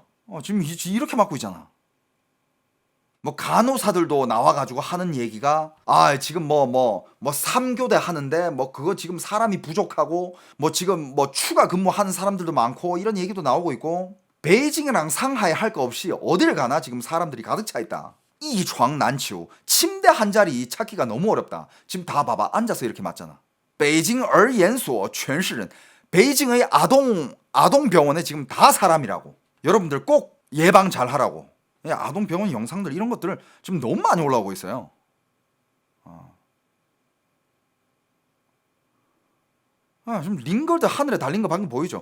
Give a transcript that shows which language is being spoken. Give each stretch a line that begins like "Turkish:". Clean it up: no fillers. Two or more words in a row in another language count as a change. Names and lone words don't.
Korean: 지금 이렇게 맞고 있잖아. 뭐 간호사들도 나와가지고 하는 얘기가 지금 뭐 3교대 하는데 뭐 그거 지금 사람이 부족하고 뭐 지금 뭐 추가 근무하는 사람들도 많고 이런 얘기도 나오고 있고 베이징이랑 상하이 할 거 없이 어딜 가나 지금 사람들이 가득 차 있다.
Chinese: 一床难求
Korean: 침대 한 자리 찾기가 너무 어렵다. 지금 다 봐봐 앉아서 이렇게 맞잖아. 베이징
Chinese: 儿研所全是人
Korean: 베이징의 아동병원에 지금 다 사람이라고. 여러분들 꼭 예방 잘 하라고. 아동병원 영상들 이런 것들을 지금 너무 많이 올라오고 있어요. 지금 링걸드 하늘에 달린 거 방금 보이죠?